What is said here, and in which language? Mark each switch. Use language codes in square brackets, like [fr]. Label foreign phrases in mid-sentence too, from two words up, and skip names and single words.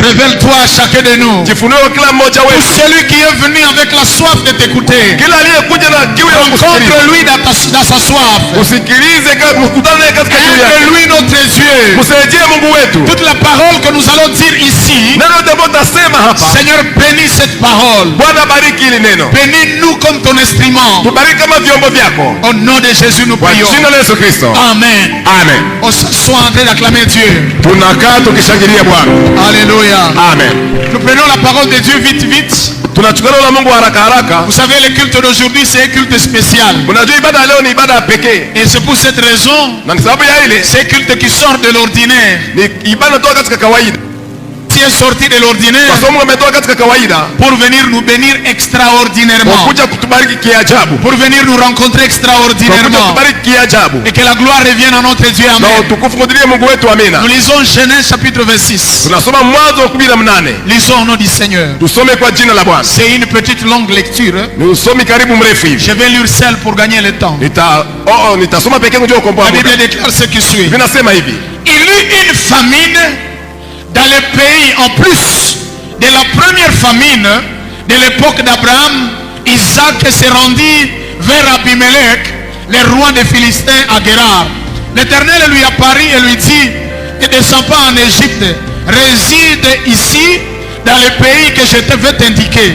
[fr] Révèle-toi à chacun de nous. [sw] Jifunue kila mmoja [fr] Pour [sw] wetu. [fr] celui qui est venu avec la soif de t'écouter, [sw] Kila aliyekuja na kiu ya kusikiliza. [fr] rencontre-lui dans sa soif. [sw] Usikilize mkutano naye katika kiu yake. [fr] Aide-lui notre Dieu. [sw] Msaidie Mungu wetu. [fr] Toute la parole que nous allons dire ici, [sw] Neno lote ambalo tutasema hapa. [fr] Seigneur, bénis cette parole. [sw] Bwana bariki hili neno. [fr] Bénis-nous comme ton instrument. [sw] Tubariki kama vyombo vyako. [fr] Au nom de Jésus, nous [sw] Kwa [fr] prions. [sw] jina la Yesu Kristo. [fr] Amen. [sw] Amen. [fr] On s'assoit en train d'acclamer Dieu. [sw] Tunakaa tukishangilia Bwana. [fr] Alléluia. [sw] Amen. [fr] Nous prenons la parole de Dieu vite, vite. [sw] Tunachukua neno la Mungu haraka haraka. [fr] Vous savez, le culte d'aujourd'hui, c'est un culte spécial. [sw] Unajua ibada ya leo ni ibada ya pekee. [fr] Et c'est pour cette raison, [sw] Na ni sababu ya ile [fr] c'est un culte qui sort de l'ordinaire. [sw] ni ibada toka katika kawaida. [fr] Qui est sorti de l'ordinaire [sw] Kwa sababu Mungu ametoka katika kawaida [fr] pour venir nous bénir extraordinairement. [sw] kwa kuja kutubariki kiajabu. [fr] Pour venir nous rencontrer [sw] Kwa kuja [fr] extraordinairement. [sw] kutubariki kiajabu. [fr] Et que la gloire revienne à notre Dieu. [sw] Na [fr] Amen. [sw] utukufu kudilie Mungu wetu, amina. [fr] Nous lisons Genèse chapitre 26. [sw] Tunasoma Mwanzo 18. [fr] Lisons au nom du Seigneur. [sw] Tusome kwa jina la Bwana. [fr] C'est une petite longue lecture. [sw] Ni usomi karibu mrefu hivi. [fr] Je vais lire seul pour gagner le temps. [sw] Nitasoma pekee yangu ndio kukomboa [fr] La [sw] muda. [fr] Bible déclare ce qui suit. [sw] Vinasema hivi. [fr] Il eut une famine dans le pays en plus de la première famine de l'époque d'Abraham. Isaac se rendit vers Abimelech, le roi des Philistins à Guérar. L'Éternel lui apparut et lui dit: ne descends pas en Égypte, réside ici dans le pays que je te vais t'indiquer.